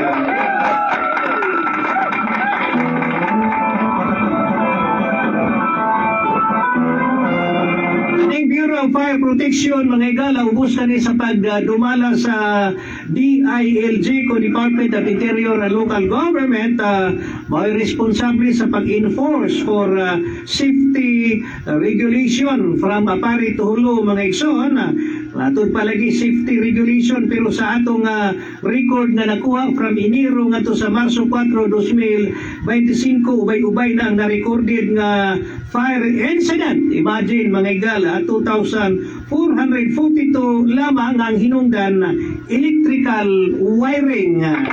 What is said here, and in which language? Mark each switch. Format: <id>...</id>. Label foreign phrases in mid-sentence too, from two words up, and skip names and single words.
<ceb>Ang Bureau of Fire Protection, mga igala, ubos kani sa pagdumala sa DILG ko Department of Interior and Local Government, may responsable sa pag-enforce</ceb> <en>for safety regulation from Apari to Hulu,</en> <ceb>mga igsoon. Atod palagi</ceb> <en>safety regulation,</en> <ceb>pero sa atong record na nakuha from Enero nga to sa Marso 4, 2025, ubay-ubay na ang na-recorded nga</ceb> <en>fire incident.</en> <ceb>Imagine, mga igala, 2,442 lamang ang hinungdan</ceb> <en>electrical wiring.</en>